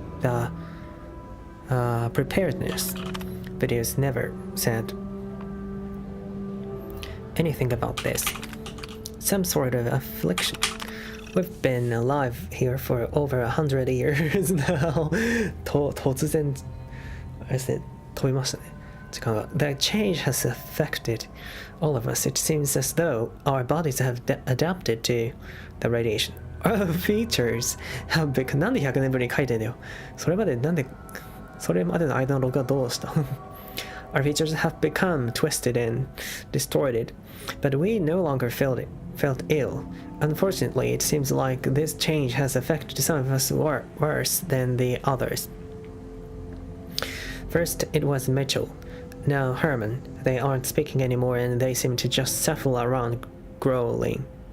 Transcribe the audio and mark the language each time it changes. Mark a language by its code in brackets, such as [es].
[en] The preparedness videos never said anything about this. Some sort of affliction. We've been alive here for over 100 years now. [ja] 突然あれですね、飛びましたね。時間が。 The change has affected all of us. It seems as though our bodies have adapted to the radiation. [en] Our features have become [ja] なんで100年ぶりに書いてんだよ。それまでなんでそれまでの間のログはどうした？ [en] Our features have become twisted and distorted, but we no longer felt ill. Unfortunately, it seems like this change has affected some of us worse than the others. First, it was Mitchell. Now Herman. They aren't speaking anymore and they seem to just shuffle around growling.